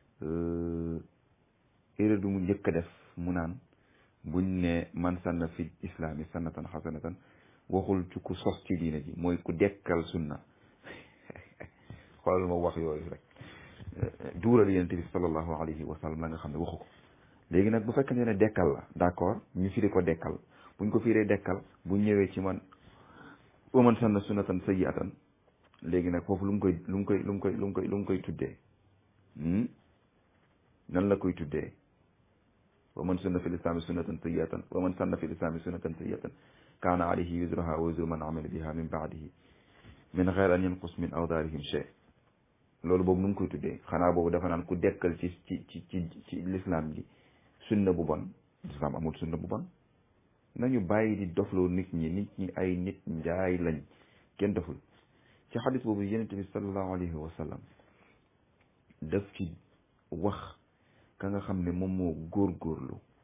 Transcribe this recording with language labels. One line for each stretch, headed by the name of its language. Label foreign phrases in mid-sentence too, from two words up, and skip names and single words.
Wolof: erreur bi mu njëkk a def mu naan buñ ne
Arabic: من سن في الإسلام سنة حسنة
Wolof: waxul ci ku sos ci diine ji mooy ku dekkal sunna xoolal ma wax yooyu rek duural yonent bi
Arabic: صلى الله عليه وسلم
Wolof: la nga xam ne waxu ko léegi nag bu fekkente ne dekkal la d'accord ñu firi ko dekkal buñ ko firee dekkal bu ñëwee ci man
Arabic: ومن سن سنة سيئة
Wolof: léegi nag foofu lu mu koy tuddee nan la koy tuddee
Arabic: ومن سن في الإسلام سنة سيئة ومن سن في الإسلام سنة سيئة كان عليه وزرها و وزر من عمل بها من بعده من غير أن ينقص من أوزارهم شيء
Wolof: loolu boobu nu mu koy tuddee xanaa boobu dafa naan ku dekkal ci l'islam ji sunna bu bon l'islam amul sunna bu bon nañu bàyyi di dofloo nit ñi ay nit njaay lañ kenn doful ci xadis boobu yonent bi
Arabic: صلى الله عليه وسلم
Wolof: daf ci wax ka nga xam ne moom moo góorgóorlu